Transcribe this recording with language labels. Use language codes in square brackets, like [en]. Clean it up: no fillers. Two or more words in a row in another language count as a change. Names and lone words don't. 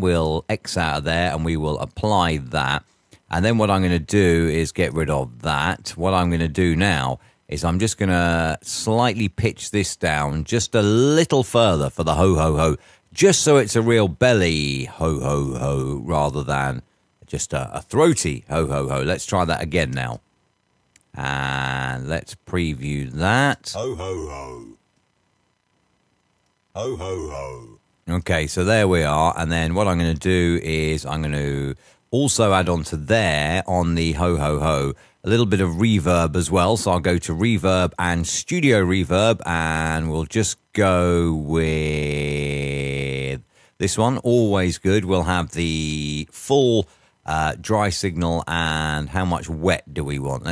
[en] We'll X out of there and we will apply that. And then what I'm going to do is get rid of that. What I'm going to do now is I'm just going to slightly pitch this down just a little further for the ho, ho, ho. Just so it's a real belly ho, ho, ho, rather than just a throaty ho, ho, ho. Let's try that again now. And let's preview that. Ho, ho, ho. Ho, ho, ho. Okay, so there we are. And then what I'm going to do is I'm going to also add on to there on the ho, ho, ho, a little bit of reverb as well. So I'll go to reverb and studio reverb, and we'll just go with this one. Always good. We'll have the full dry signal, and how much wet do we want?